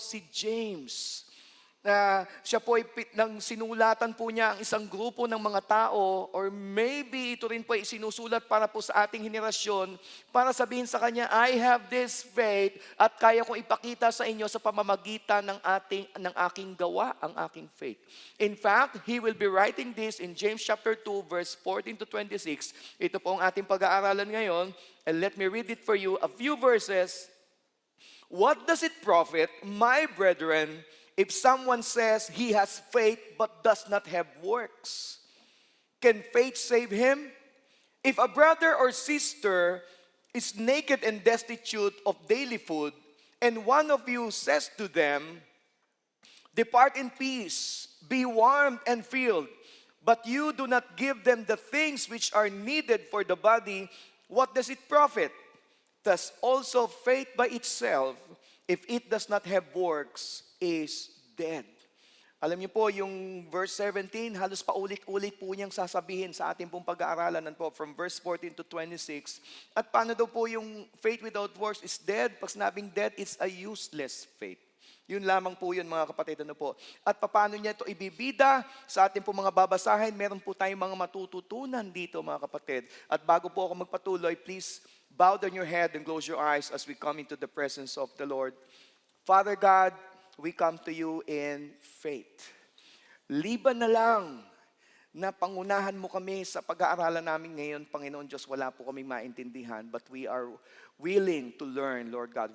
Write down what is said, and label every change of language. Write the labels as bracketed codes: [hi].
[tl] Si James. Siya po ay nang sinulatan po niya ang isang grupo ng mga tao [en] or maybe [tl] ito rin po ay sinusulat para po sa ating henerasyon para sabihin sa kanya, [en] I have this faith [tl] at kaya kong ipakita sa inyo sa pamamagitan ng aking gawa, ang aking faith. [en] In fact, he will be writing this in James chapter 2 verse 14 to 26. [tl] Ito po ang ating pag-aaralan ngayon. [en] And let me read it for you, a few verses. What does it profit, my brethren, if someone says he has faith but does not have works? Can faith save him? If a brother or sister is naked and destitute of daily food, and one of you says to them, depart in peace, be warmed and filled, but you do not give them the things which are needed for the body, what does it profit? Thus also faith by itself, if it does not have works, is dead. [tl] Alam niyo po, yung verse 17, halos paulit-ulit po niyang sasabihin sa ating pong pag-aaralan po [en] from verse 14 to 26. [tl] At paano daw po yung [en] faith without works is dead? [tl] Pag sinabing [en] dead, it's a useless faith. [tl] Yun lamang po yun, mga kapatid, ano po. At paano niya ito ibibida sa ating po mga babasahin, meron po tayong mga matututunan dito, mga kapatid. At bago po ako magpatuloy, [en] please bow down your head and close your eyes as we come into the presence of the Lord. Father God, we come to you in faith. [tl] Liban na lang na pangunahan mo kami sa pag-aaralan namin ngayon, Panginoon Diyos, wala po kami maintindihan, [en] but we are willing to learn, Lord God.